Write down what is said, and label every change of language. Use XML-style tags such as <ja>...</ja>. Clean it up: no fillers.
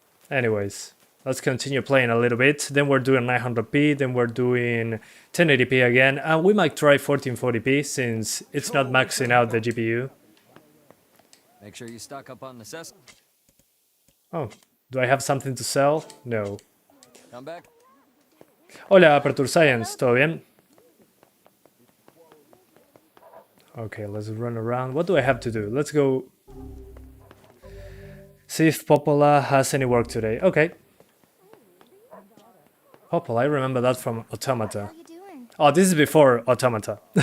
<en>Anyways, let's continue playing a little bit. Then we're doing 900p, then we're doing 1080p again, and we might try 1440p since it's not maxing out the GPU. Make sure you stock up on necessities. Oh, do I have something to sell? No. Come back.</en> <es>Hola, Aperture Science, ¿todo bien?</es> <en>Okay, let's run around. What do I have to do? Let's go see if Popola has any work today. Okay. Popola, I remember that from Automata. Oh, this is before Automata.</en>